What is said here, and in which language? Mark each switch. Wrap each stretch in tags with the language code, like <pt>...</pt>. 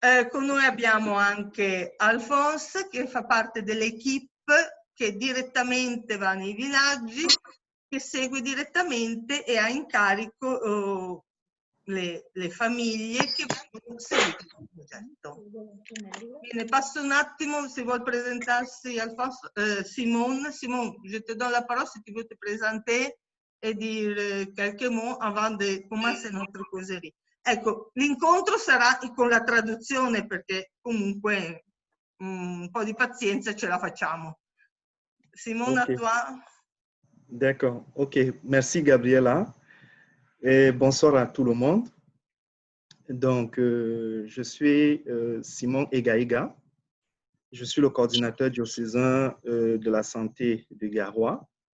<it>Con noi abbiamo anche Alphonse che fa parte dell'equipe che direttamente va nei villaggi, che segue direttamente e ha in carico le famiglie che vengono seguite dal progetto. Bene, passo un attimo, se vuol presentarsi Alphonse,</it> <fr>Simon, je te donne la parole si tu veux te présenter et dire quelques mots avant de commencer notre causerie.</fr> <it>Ecco, l'incontro sarà con la traduzione perché comunque un po' di pazienza ce la facciamo. Simone, Okay.</it> <fr>à toi. D'accord, ok. Merci Gabriela et bonsoir à tout le monde. Donc, je suis Simon Egaega. Je suis le coordinateur diocésain de la santé de Garoua.</fr>